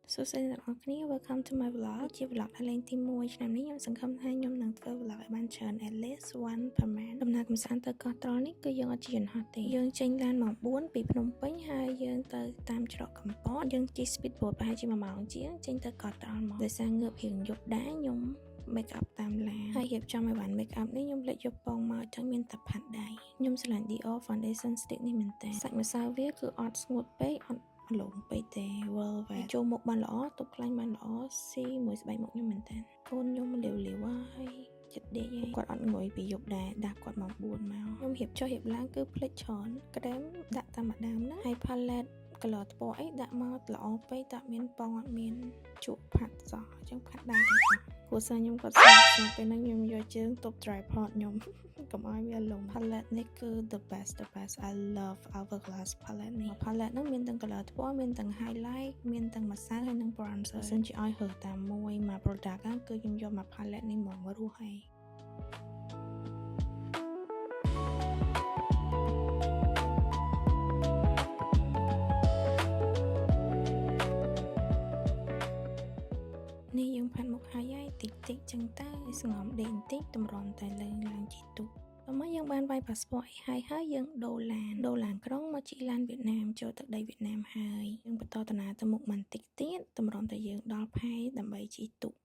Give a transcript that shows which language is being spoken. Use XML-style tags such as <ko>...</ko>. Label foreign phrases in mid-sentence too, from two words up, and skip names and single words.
<km>សួស្តីអ្នកនរគ្នា</km> <en>Welcome to my vlog</en> <km>ជា vlog ដែលលេងទី1ឆ្នាំនេះខ្ញុំសង្ឃឹមថាខ្ញុំនឹងធ្វើ vlog ឲ្យបានច្រើន</km> <en>at least one per month</en> <km>ដំណើរកម្សាន្តទៅកោះត្រល់នេះគឺយើងអត់ជិះយន្តហោះទេយើងចេញឡានម៉ោង4ពីភ្នំពេញហើយយើងទៅតាមច្រកកំពតយើងជិះ speedboat ប្រហែលជា1 ម៉ោងជាងចេញទៅកោះត្រល់មកដោយសារងើបរៀងយប់ដែរខ្ញុំ make up តាមឡានហើយរៀបចំឲ្យបាន make up នេះខ្ញុំលេចយកពងមកចឹងមានតែផាត់ដៃខ្ញុំស្រឡាញ់ Dior</km> <en>foundation stick</en> <km>នេះមែនតើសាច់ម្សៅ វាគឺអត់ស្ងួតពេកអត់លងពេកទេ Velvet ចូលមុខបានល្អទប់ខ្លាញ់បានល្អស៊ីមួយស្បែកមុខខ្ញុំមែនតើកូនខ្ញុំលាវហើយចិត្តដេកហើយ គាត់អត់ងុយពីយប់ដែរដាក់គាត់មក4មកខ្ញុំរៀបចុះរៀបឡើងគឺភ្លេចច្រើនក្រែមដាក់តាមម្ដាមណាហើយ</km> <en>palette color</en> <km>ថ្ពណ៌អីដាក់មកល្អពេកតែមានពងអត់មានជក់ផាត់សោះអញ្ចឹងផាត់ដៃទាំងអស់គ្រួសារខ្ញុំគាត់ស្គាល់ពេលហ្នឹងខ្ញុំយកជើងទប់ tripod ខ្ញុំកុំឲ្យវាលំ palette នេះគឺ</km> <en>the best I love Hourglass palette</en> <km>នេះ palette ហ្នឹងមានទាំង color ថ្ពណ៌មានទាំង highlight មានទាំងម្សៅហើយនិង bronzer សិនជាឲ្យរើសតាមមួយមក product គឺខ្ញុំយកមក palette នេះមករស់ហើយ នេះយើងផាត់មុខហើយតិចចឹងទៅស្ងំដេកបន្តិចតម្រាំតែលើឡើងជីទូតមកយើងបានវាយ passport អីហើយយើងដូរឡានក្រុងមកជិះឡានវៀតណាមចូលទឹកដីវៀតណាមហើយយើងបន្តដំណើរទៅមុខបន្តិចទៀតតម្រាំតែយើងដល់ផែដើម្បីជិះទូក</km>